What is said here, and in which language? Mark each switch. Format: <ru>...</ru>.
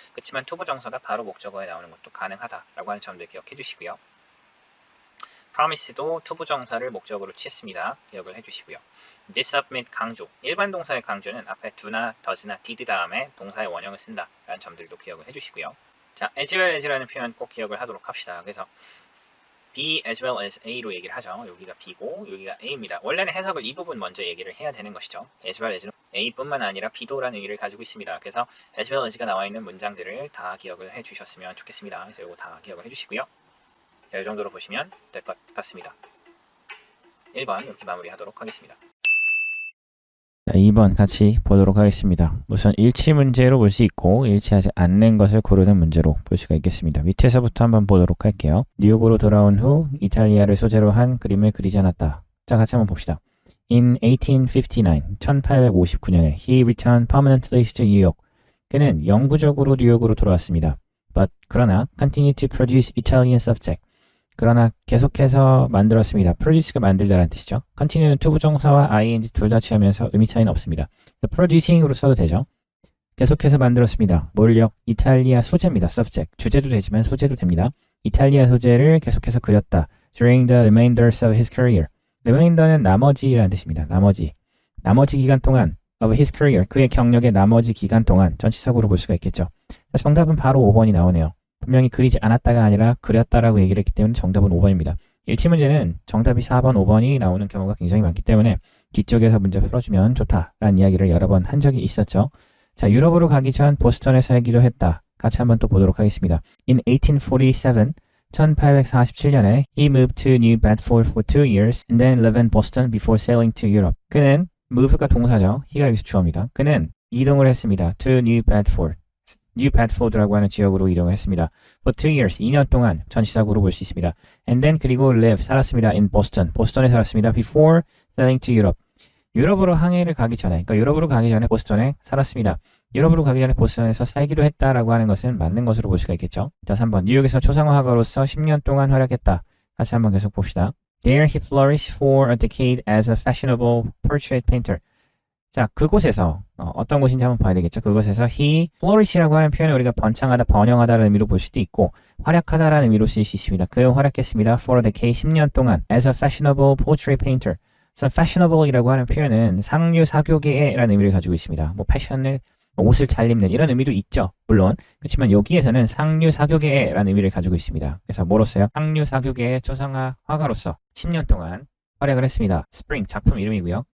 <ko>그렇지만 투부정사가 바로 목적어에 나오는 것도 가능하다라고 하는 점들 기억해 주시고요. promise도 투부정사를 목적어로 취했습니다. 기억을 해주시고요. disubmit 강조. 일반 동사의 강조는 앞에 do나 does나 did 다음에 동사의 원형을 쓴다 라는 점들도 기억을 해주시고요. 자, as well as라는 표현 꼭 기억을 하도록 합시다. 그래서 B as well as A로 얘기를 하죠. 여기가 B고 여기가 A입니다. 원래는 해석을 이 부분 먼저 얘기를 해야 되는 것이죠. as well as는 A뿐만 아니라 B도라는 의미를 가지고 있습니다. 그래서 as well as가 나와 있는 문장들을 다 기억을 해주셨으면 좋겠습니다. 그래서 이거 다 기억을 해주시고요. 자, 이 정도로 보시면 될 것 같습니다. 1번 이렇게 마무리하도록 하겠습니다. 자, 2번 같이 보도록 하겠습니다. 우선 일치 문제로 볼 수 있고 일치하지 않는 것을 고르는 문제로 볼 수가 있겠습니다. 밑에서부터 한번 보도록 할게요. 뉴욕으로 돌아온 후 이탈리아를 소재로 한 그림을 그리지 않았다. 자, 같이 한번 봅시다.</ko> <en>In 1859,</en> <ko>1859년에</ko> <en>he returned permanently to New York.</en> <ko>그는 영구적으로 뉴욕으로 돌아왔습니다.</ko> <en>But</en> <ko>그러나</ko> <en>continued to produce Italian subject.</en> <ko>그러나 계속해서 만들었습니다. produce가 만들다라는 뜻이죠. continue는 투부정사와 ing 둘 다 취하면서 의미 차이는 없습니다. producing으로 써도 되죠. 계속해서 만들었습니다. 뭘요? 이탈리아 소재입니다. subject. 주제도 되지만 소재도 됩니다. 이탈리아 소재를 계속해서 그렸다.</ko> <en>during the remainders of his career.</en> <ko>remainder는 나머지라는 뜻입니다. 나머지 기간 동안</ko> <en>of his career.</en> <ko>그의 경력의 나머지 기간 동안 전치사구로 볼 수가 있겠죠. 정답은 바로 5번이 나오네요. 분명히 그리지 않았다가 아니라 그렸다라고 얘기를 했기 때문에 정답은 5번입니다. 일치 문제는 정답이 4번, 5번이 나오는 경우가 굉장히 많기 때문에 뒤쪽에서 문제 풀어주면 좋다라는 이야기를 여러 번 한 적이 있었죠. 자, 유럽으로 가기 전 보스턴에 살기로 했다. 같이 한번 또 보도록 하겠습니다.</ko> <en>In 1847,</en> <ko>1847년에</ko> <en>he moved to New Bedford for 2 years and then lived in Boston before sailing to Europe.</en> <ko>그는 move가 동사죠. he가 여기서 주어입니다. 그는 이동을 했습니다.</ko> <en>to New Bedford.</en> <ko>New Bedford라고 하는 지역으로 이동을 했습니다.</ko> <en>For 2 years,</en> <ko>2년 동안 전치사구로 볼 수 있습니다.</ko> <en>And then</en> <ko>그리고 live, 살았습니다.</ko> <en>In Boston,</en> <ko>보스턴에 살았습니다.</ko> <en>Before sailing to Europe.</en> <ko>유럽으로 항해를 가기 전에, 그러니까 유럽으로 가기 전에 보스턴에 살았습니다. 유럽으로 가기 전에 보스턴에서 살기로 했다라고 하는 것은 맞는 것으로 볼 수가 있겠죠. 자, 3번. 뉴욕에서 초상화가로서 10년 동안 활약했다. 같이 한번 계속 봅시다.</ko> <en>There he flourished for a decade as a fashionable portrait painter.</en> <ko>자, 그곳에서 어떤 곳인지 한번 봐야 되겠죠. 그곳에서</ko> <en>he flourish</en> <ko>라고 하는 표현을 우리가 번창하다, 번영하다라는 의미로 볼 수도 있고 활약하다라는 의미로 쓰일 수 있습니다. 그는 활약했습니다.</ko> <en>for a decade,</en> <ko>10년 동안</ko> <en>as a fashionable portrait painter.</en> <ko>그래서 fashionable이라고 하는 표현은 상류 사교계라는 의미를 가지고 있습니다. 뭐 패션을 옷을 잘 입는 이런 의미도 있죠. 물론 그렇지만 여기에서는 상류 사교계라는 의미를 가지고 있습니다. 그래서 뭐로써요? 상류 사교계의 초상화 화가로서 10년 동안 활약을 했습니다. Spring 작품 이름이고요.</ko>